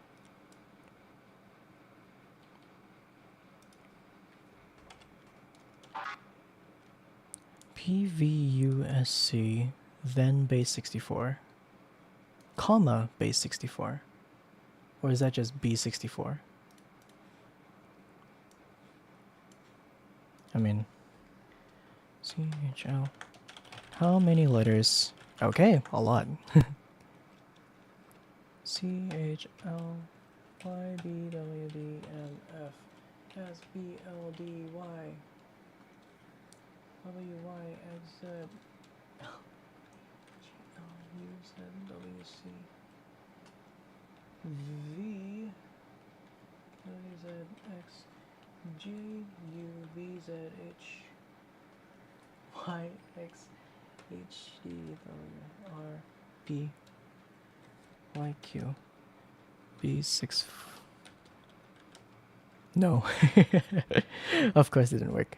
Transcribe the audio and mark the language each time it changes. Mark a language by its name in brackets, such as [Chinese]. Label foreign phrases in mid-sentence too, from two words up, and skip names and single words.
[English] PVUSC, then base 64, comma base 64. Or is that just B64? I mean, CHL. How many letters? Okay, a lot. CHL YBWDMF SBLDY WYXZ GLUZWC V WZX JUVZH YXHDWRP YQ B6. No. Of course it didn't work.